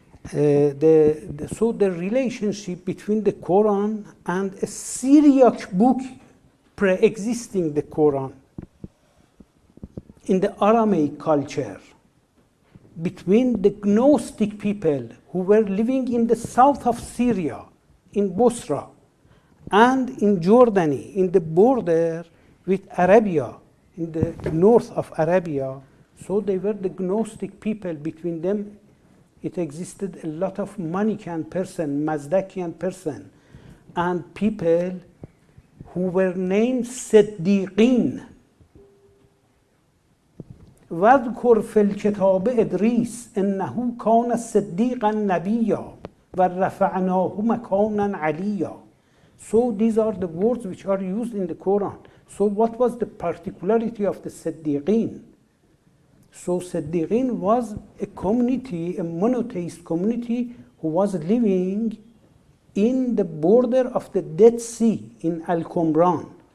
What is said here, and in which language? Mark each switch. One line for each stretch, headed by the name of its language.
English: So the relationship between the Quran and a Syriac book pre-existing the Quran in the Aramaic culture, between the Gnostic people who were living in the south of Syria, in Bosra, and in Jordani, in the border with Arabia, in the north of Arabia. So they were the Gnostic people. Between them, it existed a lot of Manichaean person, Mazdakian person, and people who were named Siddiqin.
Arabic: واذكر في الكتاب إدريس إنه كان صديقا نبيا ورفعناه مكانا عليا.
English: So these are the words which are used in the Quran. So what was the particularity of the Siddiqin? So Siddiqin was a community, a monotheist community who was living in the border of the Dead Sea in Al-Qumran.